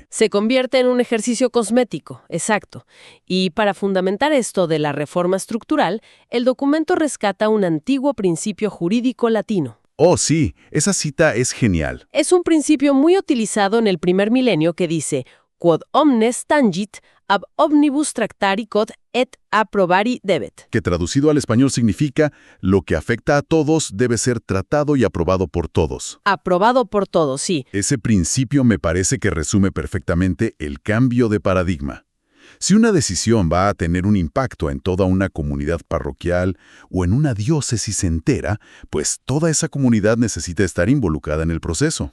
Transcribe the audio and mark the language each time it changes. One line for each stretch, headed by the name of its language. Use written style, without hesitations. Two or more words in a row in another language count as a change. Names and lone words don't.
Spanish: Se convierte en un ejercicio cosmético, exacto. Y para fundamentar esto de la reforma estructural, el documento rescata un antiguo principio jurídico latino. Oh, sí, esa cita es genial. Es un principio muy utilizado en el primer milenio que dice
Latin: «Quod omnes tangit, ab omnibus tractari quod et approbari debet».
Spanish: Que traducido al español significa lo que afecta a todos debe ser tratado y aprobado por todos. Aprobado por todos, sí. Ese principio me parece que resume perfectamente el cambio de paradigma. Si una decisión va a tener un impacto en toda una comunidad parroquial o en una diócesis entera, pues toda esa comunidad necesita estar involucrada en el proceso.